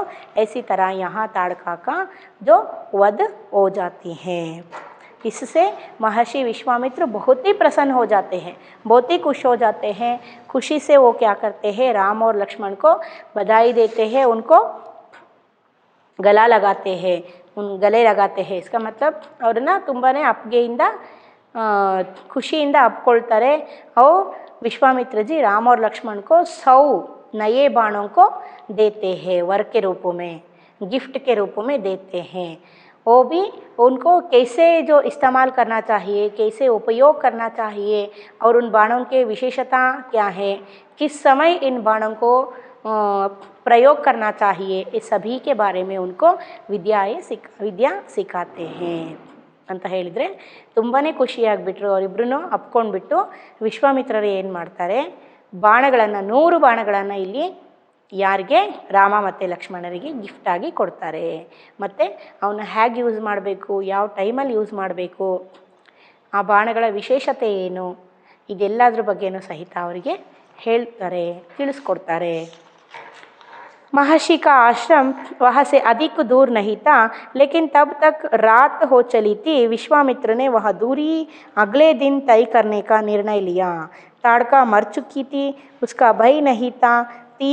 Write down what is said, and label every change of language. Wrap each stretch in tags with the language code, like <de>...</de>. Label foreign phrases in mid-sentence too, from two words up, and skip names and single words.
<hi>ऐसी तरह यहाँ ताड़का का जो वध हो जाती है। इससे महर्षि विश्वामित्र बहुत ही प्रसन्न हो जाते हैं, बहुत ही खुश हो जाते हैं। खुशी से वो क्या करते हैं, राम और लक्ष्मण को बधाई देते हैं, उनको गले लगाते हैं। इसका मतलब</hi> <kn>ಅವ್ರನ್ನ ತುಂಬಾ ಅಪ್ಗೆಯಿಂದ ಖುಷಿಯಿಂದ ಅಪ್ಕೊಳ್ತಾರೆ।</kn> <hi>और विश्वामित्र जी राम और लक्ष्मण को 100 नए बाणों को देते हैं, वर के रूप में, गिफ्ट के रूप में देते हैं। वो भी उनको कैसे जो इस्तेमाल करना चाहिए, कैसे उपयोग करना चाहिए, और उन बाणों के विशेषता क्या है, किस समय इन बाणों को प्रयोग करना चाहिए, इस सभी के बारे में उनको विद्या सिखाते हैं</hi> <kn>ಅಂತ ಹೇಳಿದರೆ ತುಂಬಾ ಖುಷಿಯಾಗಿಬಿಟ್ರು। ಅವರಿಬ್ಬರೂ ಅಪ್ಕೊಂಡ್ಬಿಟ್ಟು ವಿಶ್ವಾಮಿತ್ರರು ಏನು ಮಾಡ್ತಾರೆ, ಬಾಣಗಳನ್ನು 100 ಬಾಣಗಳನ್ನು ಇಲ್ಲಿ ಯಾರಿಗೆ, ರಾಮ ಮತ್ತು ಲಕ್ಷ್ಮಣರಿಗೆ ಗಿಫ್ಟಾಗಿ ಕೊಡ್ತಾರೆ। ಮತ್ತು ಅವನ್ನ ಹೇಗೆ ಯೂಸ್ ಮಾಡಬೇಕು, ಯಾವ ಟೈಮಲ್ಲಿ ಯೂಸ್ ಮಾಡಬೇಕು, ಆ ಬಾಣಗಳ ವಿಶೇಷತೆ ಏನು, ಇದೆಲ್ಲದ್ರ ಬಗ್ಗೆನೂ ಸಹಿತ ಅವರಿಗೆ ಹೇಳ್ತಾರೆ, ತಿಳಿಸ್ಕೊಡ್ತಾರೆ।</kn> <hi>महर्षि का आश्रम वहाँ से अधिक दूर नहीं था, लेकिन तब तक रात हो चली थी। विश्वामित्र ने वह दूरी अगले दिन तय करने का निर्णय लिया। ताड़का मर चुकी थी, उसका भय नहीं था।</hi>